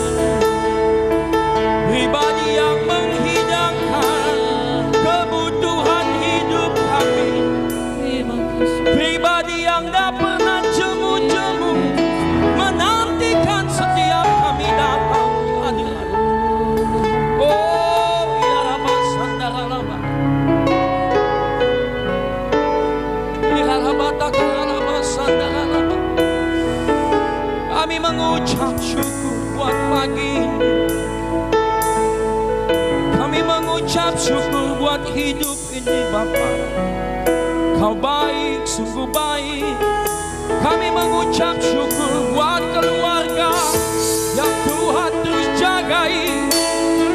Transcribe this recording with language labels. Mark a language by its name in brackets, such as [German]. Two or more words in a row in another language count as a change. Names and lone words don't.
[Indonesian] pribadi yang menghidangkan kebutuhan hidup kami, pribadi yang tak pernah jemu-jemu menantikan setiap kami datang di hadirat-Mu. Oh ya Rama Sandara Rama, ya Rama Takara Rama Sandara Rama. Kami mengucap syukur buat pagi ini. Kami mengucap syukur buat hidup ini Bapa. Kau baik, sungguh baik. Kami mengucap syukur buat keluarga yang Tuhan terus jagai.